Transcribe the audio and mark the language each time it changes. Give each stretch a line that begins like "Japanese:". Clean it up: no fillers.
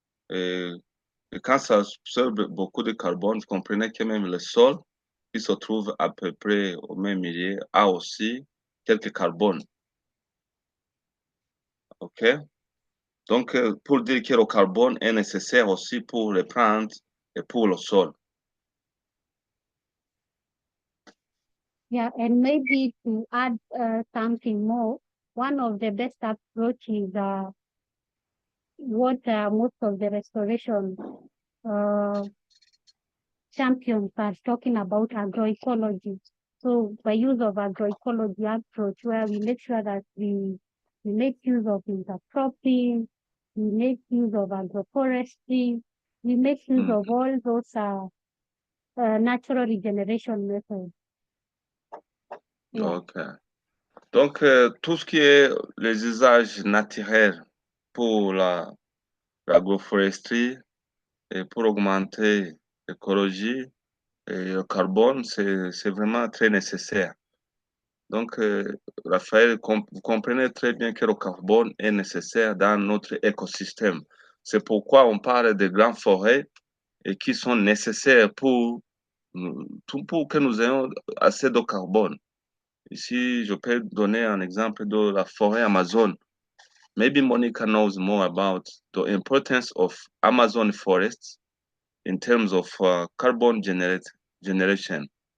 French: Et quand ça absorbe beaucoup de carbone, vous comprenez que même le sol, qui se trouve à peu près au même milieu, a aussi quelques carbones. OK? Donc, pour dire que le carbone est nécessaire aussi pour les plantes et pour le sol.
English: Yeah, and maybe to add something more, one of the best approaches what most of the restoration champions are talking about agroecology. So by use of agroecology approach, where we make sure that we make use of intercropping, we make use of agroforestry, we make use of all those natural regeneration methods. Yeah. OK.
French: Donc, tout ce qui est les usages naturels pour l'agroforesterie et pour augmenter l'écologie et le carbone, c'est vraiment très nécessaire. Donc, Raphaël, vous comprenez très bien que le carbone est nécessaire dans notre écosystème. C'est pourquoi on parle de grandes forêts et qui sont nécessaires pour que nous ayons assez de carbone. Ici, je peux donner un exemple de la forêt Amazon.
English: Maybe Monica knows more about the importance of Amazon forests in terms of carbon generation.